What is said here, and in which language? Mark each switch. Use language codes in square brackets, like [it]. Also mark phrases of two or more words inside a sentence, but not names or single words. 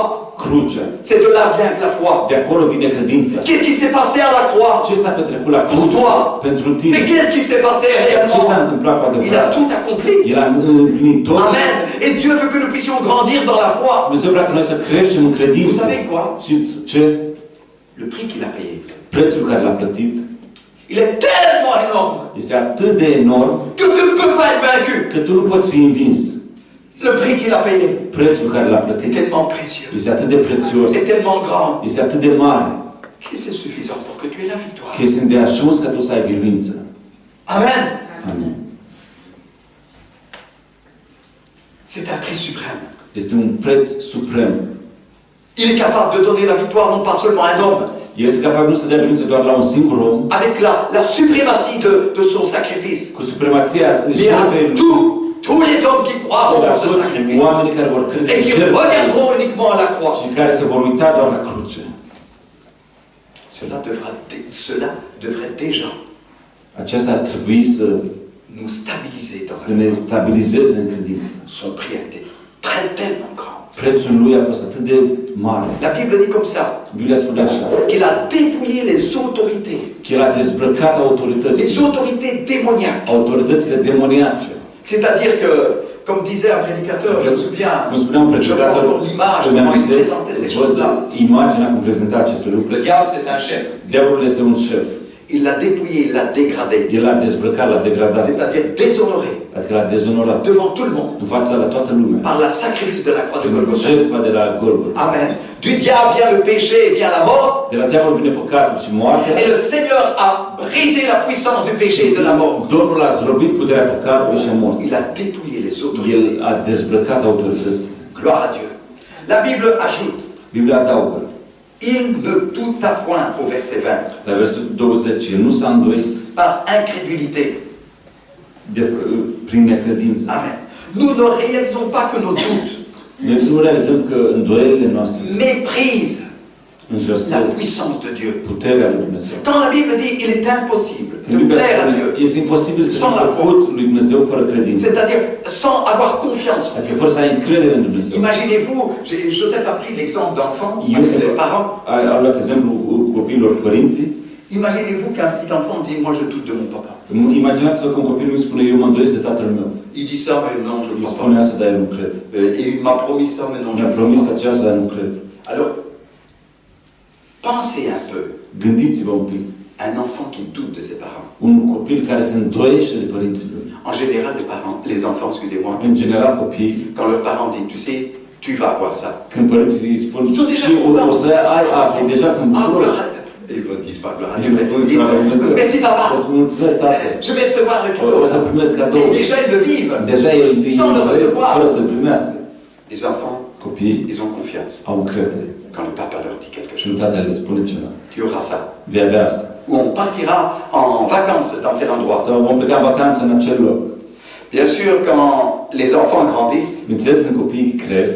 [ro] Crucea. [fr] c'est de là vient la foi. [ro] De acolo vine credința. [fr] Qu'est-ce qui s'est passé à la croix? [ro] Ce s-a petrecut la [fr] Pour [ro] cruce [fr] toi. [ro] pentru [fr] Mais [ro] tine? [fr] qu'est-ce qui s'est passé [ro] Ce s-a [fr] réellement? [ro] întâmplat cu [fr] Il a [ro] adevărat? [fr] tout accompli. [ro] El a împlinit tot. Amen. [fr] Et Dieu veut que nous puissions grandir dans la foi. [ro] Dumnezeu vrea ca noi să creștem în [fr] Vous [ro] credință. [fr] savez quoi? [ro] Știți ce? [fr] Le prix qu'il a payé. [ro] Prețul care l-a plătit [fr] Il est tellement énorme [ro] este atât de enorm [fr] que tu ne peux pas être vaincu. [ro] că tu nu poți fi învins. [fr] Le prix qu'il a payé [ro] Prețul care l-a [fr] est [ro] plătit [fr] tellement précieux, [ro] este atât de prețios, [fr] est tellement grand, [ro] este atât de mare, [fr] que c'est suffisant pour que tu aies la victoire. [ro] că este de ajuns ca tu să ai biruință. Amen. Amin. [fr] C'est un prix suprême. [ro] Este un preț suprem. [fr] Il est capable de donner la victoire non pas seulement à un homme, [ro] El este capabil nu să dea biruință doar la un singur om, [fr] avec la suprématie de son sacrifice, [ro] cu supremația [fr] mais à [ro] jertfei lui, [fr] tous les hommes qui croiront [ro] la [fr] en ce [ro] toți [fr] sacrifice [ro] oamenii care vor crede [fr] et [ro] în [fr] qui [ro] jertfă [fr] regarderont uniquement à la croix. [ro] și care se vor uita doar la cruce. [fr] Cela devrait déjà [ro] Aceasta ar trebui [fr] nous stabiliser dans [ro] să [fr] la [ro] ne [fr] foi. [ro] stabilizeze în credință. [fr] Son prix a été tellement grand. [ro] Prețul lui a fost atât de mare. [fr] La Bible dit comme ça, [ro] Biblia spune așa, [fr] qu'il a dépouillé les autorités, [ro] că el a dezbrăcat [fr] les [ro] autoritățile, [fr] autorités démoniaques. [ro] autoritățile demoniace. [fr] C'est-à-dire que, comme disait un prédicateur, je me souviens, [ro] Cum spunea un [fr] je vois [ro] predicator, [fr] encore l'image, [ro] îmi [fr] comment il [ro] amintesc, [fr] présentait ces [ro] văd [fr] choses-là. [ro] imaginea cum prezenta aceste [fr] Le [ro] lucruri. [fr] diable, c'est un chef. [ro] Diavolul este un șef. [fr] Il l'a dépouillé, il l'a dégradé. [ro] El a dezbrăcat, l-a degradat, [fr] C'est-à-dire déshonoré [ro] adică l-a dezonorat [fr] devant tout le monde [ro] în fața la toată lumea. [fr] par la sacrifice de la croix de [ro] Prin Golgotha. jertfa de la Golgotha. Amen. [fr] Du diable vient le péché et vient la mort. [ro] De la diavol vine păcatul și moartea. [fr] Et le Seigneur a brisé la puissance du péché et de la mort. [ro] Domnul a zdrobit puterea păcatului și a morții. [fr] Il a dépouillé les [ro] El [fr] autorités. [ro] a dezbrăcat autoritățile. [fr] Gloire à Dieu. La Bible ajoute, [ro] Biblia adaugă, [fr] il ne douta point au verset 20, [ro] la versetul 20, el nu s-a îndoit [fr] par incrédulité. [ro] prin necredință. Amen. [fr] Nous ne réalisons pas que nos doutes [ro] Noi nu realizăm că îndoielile noastre [fr] méprisent la [ro] înjosesc [fr] puissance de Dieu. [ro] puterea lui Dumnezeu. [fr] Quand la Bible dit il est impossible [ro] Când [fr] de [ro] Biblia [fr] plaire à [ro] spune, [fr] Dieu, [ro] este imposibil să [fr] Sans la [ro] fii plăcut lui Dumnezeu fără credință. [fr] c'est-à-dire sans avoir confiance. [ro] Adică fără să ai încredere în Dumnezeu. [fr] Imaginez-vous, Joseph a pris l'exemple d'enfants, Iosif les parents. [ro] a luat exemplu copiilor părinții. [fr] Imaginez-vous qu'un petit enfant dit moi je doute de mon papa. [ro] Imaginați-vă că un copil mic spune, eu mă îndoiesc de tatăl meu. [fr] Il dit ça, mais non, je ne [ro] Îi [fr] crois [ro] spune [fr] pas. [ro] asta, dar el nu cred. [fr] Et il m'a promis ça, mais non, je [ro] Mi-a [fr] ne crois [ro] promis [fr] pas. [ro] aceasta, dar nu cred. [fr] Alors, pensez un peu. [ro] Gândiți-vă un pic. [fr] Un enfant qui doute de ses parents. [ro] Un copil care se îndoiește de părinții lui. [fr] En général, les enfants, excusez-moi, [ro] În general, copiii, [fr] quand leurs parents disent, tu sais, tu vas avoir ça. [ro] când părinții îi spun, Sunt deja și [fr] content. [ro] o să ai asta, ei deja sunt Ah, bucură. [fr] gloire à- Ils ne disent pas gloire à [ro] Ei nu spun [fr] Dieu. [ro] să la Dumnezeu. [fr] Merci [ro] Îi [fr] papa. [ro] spun, mulțumesc, tată. [fr] Je vais recevoir le cadeau. [ro] O să primesc cadou. [fr] Et déjà, ils le vivent. [ro] Deja el [fr] Sans le recevoir. [ro] fără să-l primească. [fr] Les enfants, [ro] Copiii [fr] ils ont confiance. [ro] au încredere. [fr] Quand le papa leur dit quelque [ro] Și [fr] chose, [ro] tatăl le spune ceva. [fr] tu auras ça. [ro] Vei avea asta. [fr] Ou on partira en vacances dans tel endroit. [ro] Sau vom pleca în vacanță în acel loc. [fr] Bien sûr, quand les enfants grandissent, [ro] Bineînțeles, când copiii cresc,